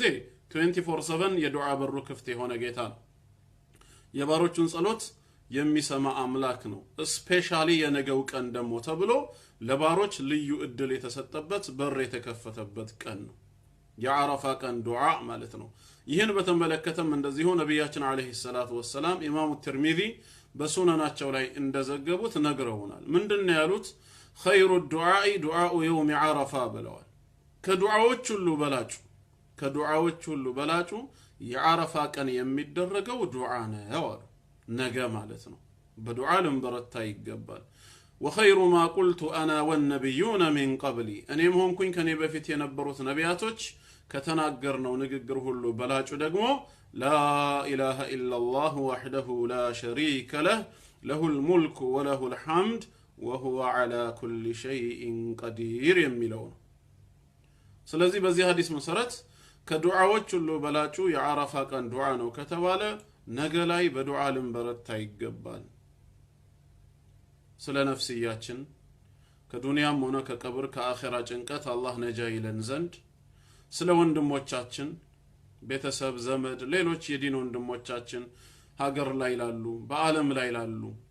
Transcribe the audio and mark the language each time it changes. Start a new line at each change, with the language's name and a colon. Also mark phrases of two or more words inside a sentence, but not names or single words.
Amharic: 24/7 የዱዓ በሩ ክፍት የሆነ ጌታ ነው። የባሮቹን ጸሎት የሚሰማ አምላክ ነው። ስፔሻሊ የነገው ቀን ደግሞ ተብሎ ለባሮች ልዩ እድል የተሰጠበት በር የተከፈተበት ቀን ነው። የዓረፋ ቀን ዱዓ ማለት ነው። ይህን በተመለከተም እንደዚሁ ነብያችን
Arabic: عليه الصلاة والسلام
Amharic: ኢማሙ ትርሚዚ በሱነናቸው ላይ እንደዘገቡት ነግረውናል። ምንድነው ያሉት?
Arabic: خير الدعاء دعاء يوم عرفة
Amharic: ብለዋል። ከዱዓዎች ሁሉ በላጩ የዓረፋ ቀን የሚደረገው ዱዓ ነው አሉ። ነገ ማለት ነው። በዱዓ ልንበረታ ይገባል።
Arabic: وخير ما قلت انا والنبيون من قبلي
Amharic: እኔም ሆንኩኝ ከኔ በፊት የነበሩት ነቢያቶች ከተናገርነው ንግግር ሁሉ በላጩ ደግሞ
Arabic: لا اله الا الله وحده لا شريك له له الملك وله الحمد وهو على كل شيء قدير
Amharic: የሚለው ነው። ስለዚህ በዚህ ሐዲስ መሰረት ከዱዓዎች ሁሉ በላጩ የዓረፋ ቀን ዱዓ ነው ከተባለ ነገ ላይ በዱዓ ልንበረታ ይገባል። ስለ ነፍስያችን ከዱንያም ሆነ ከቀብር ከአኺራ ጭንቀት አላህ ነጃ ይለን ዘንድ ስለ ወንድሞቻችን ቤተሰብ ዘመድ ሌሎች የዲን ወንድሞቻችን ሀገር ላይ ላሉ በአለም ላይ ላሉ